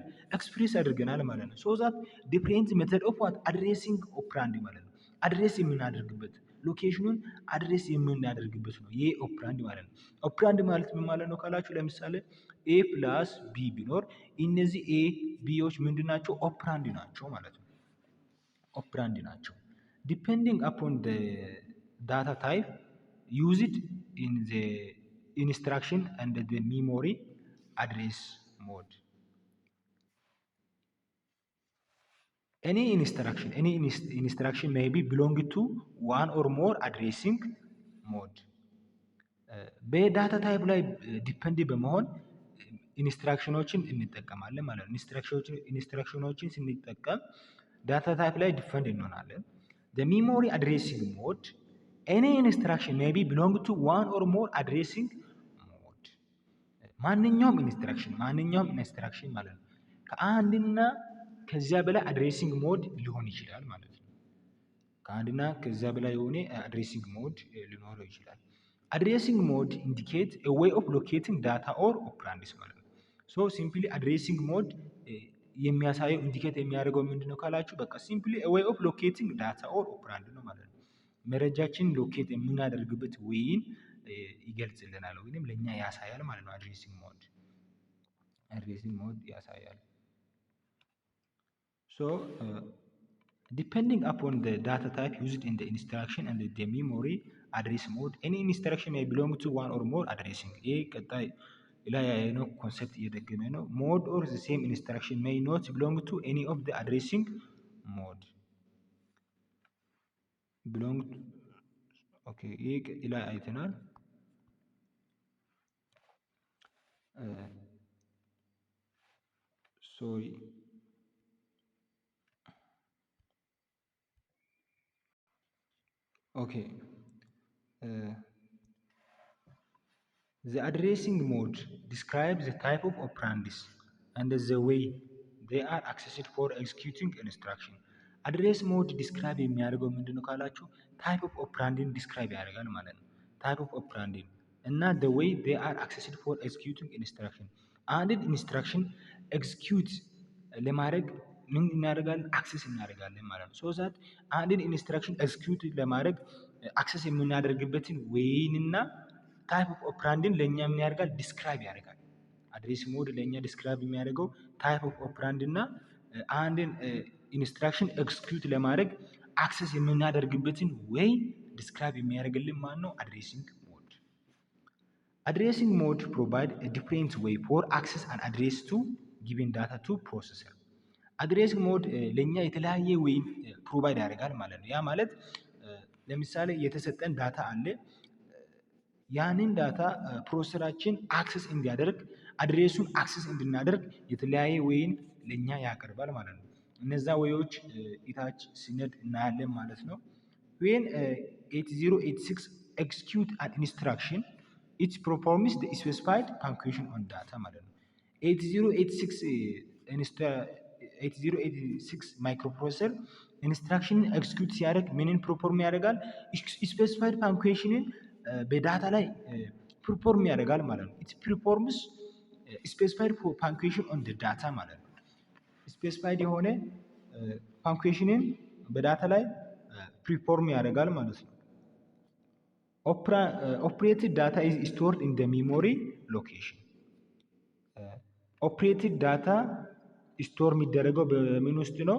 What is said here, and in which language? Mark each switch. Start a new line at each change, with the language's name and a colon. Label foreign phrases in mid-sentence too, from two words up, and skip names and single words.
Amharic: ኤክስፕሬስ አድርገናል ማለት ነው።
English: so that different method of what addressing operand
Amharic: ማለት ነው። አድሬስ የምናደርግበት ሎኬሽኑን አድሬስ የምናደርግበት ነው ይሄ ኦፕራንድ ማለት ነው። ኦፕራንድ ማለት ምን ማለት ነው ካላችሁ ለምሳሌ
English: A plus B
Amharic: ቢኖር እነዚህ ኤ ቢዎች ምንድን ናቸው? ኦፕራንድ ናቸው ማለት ነው።
English: Depending upon the data type used in the instruction and the memory address mode። Any instruction may be belong to one or more addressing mode.
Amharic: በዳታ ታይፕ ላይ ዲፔንድ በመሆን ኢንስትራክሽኖችን እንጠቀማለን ማለት ነው። ኢንስትራክሽኖችን ስንጠቀም
English: data type
Amharic: ላይ ዲፈንድ እንሆናለን።
English: the memory addressing mode any instruction may be belong to one or more addressing mode
Amharic: ማንኛውም ኢንስትራክሽን ማለት ነው ከአንድና ከዚያ በላይ
English: addressing mode
Amharic: ሊሆን ይችላል ማለት ነው። ከአንድና ከዚያ በላይ የሆነ
English: addressing mode
Amharic: ሊኖረው ይችላል።
English: addressing mode indicate a way of locating data or operands
Amharic: ማለት ነው።
English: so simply addressing mode
Amharic: የሚያሳየው ኢንዲኬት የሚያደርገው ምንድነው ካላችሁ በቃ ሲምፕሊ
English: a way of locating data or operand
Amharic: ነው ማለት ነው። መረጃችንን ሎኬት የምናደርግበት ወይን ይገልጽልናል ወይንም ለኛ ያሳያል ማለት ነው። አድሬሲንግ ሞድ ያሳያል።
English: So depending upon the data type used in the instruction and the memory address mode any instruction may belong to one or more addressing
Amharic: ይሄ ቀጣይ ላይ ያየነው ኮንሰፕት እየደገመ ነው።
English: mode or the same instruction may not belong to any of the addressing mode belong to okay
Amharic: ይሄ ላይ አይተናል።
English: sorry okay the addressing mode describes the type of operands and the way they are accessed for executing
Amharic: instruction
English: address mode describe
Amharic: የሚያደርገው ምንድነው ካላችሁ
English: type of operand
Amharic: ዲስክራይብ ያደርጋል ማለት ነው።
English: type of operand
Amharic: እና
English: the way they are accessed for executing instruction
Amharic: አንድን ኢንስትራክሽን ኤክስኪዩት ለማድረግ ምን እናደርጋለን አክሰስ እናደርጋለን ማለት ነው።
English: so that
Amharic: አንድን ኢንስትራክሽን ኤክስኪዩት ለማድረግ አክሰስ የምናደርግበትን ወይንና
English: type of operand
Amharic: ለእኛ ምን ያደርጋል ዲስክራይብ ያደርጋል።
English: address mode
Amharic: ለእኛ ዲስክራይብ የሚያደርገው
English: type of operand
Amharic: እና አንድን ኢንስትራክሽን ኤክስኪዩት ለማድረግ አክሰስ የምናደርግበትን ወይ ዲስክራይብ የሚያደርግልን ማን ነው?
English: Addressing mode. Addressing mode provide a different way for access and address to given data to processor አድሬሲንግ
Amharic: ሞድ ለኛ የተለያየ ወይ ፕሮቫይድ ያደርጋል ማለት ነው። ያ ማለት ለምሳሌ የተሰጠን ዳታ አለ። ያንን ዳታ ፕሮሰሰራችን አክሰስ እንዲያደርግ አድሬሱን አክሰስ እንድናደርግ የተለያየ ወይን ለኛ ያቀርባል ማለት ነው። እነዛ ወዮች ኢታች ሲነድ እናያለን ማለት ነው።
English: when 8086 execute an instruction it performs the specified function on data
Amharic: ማለት ነው። 8086 ማይክሮፕሮሰሰር ኢንስትራክሽንን ኤክስኪዩት ሲያደርግ ምንን ፐርፎርም ያደርጋል?
English: specified function
Amharic: በዳታ ላይ ፐርፎርም ያደርጋል ማለት ነው።
English: It performs specified function on the data
Amharic: ማለት ነው። ስፔሲፋይድ የሆነ ፋንክሽንን በዳታ ላይ ፐርፎርም ያደርጋል ማለት ነው።
English: Operated data is stored in the memory location operated data
Amharic: ስቶር የሚደረገው በምን ውስጥ ነው?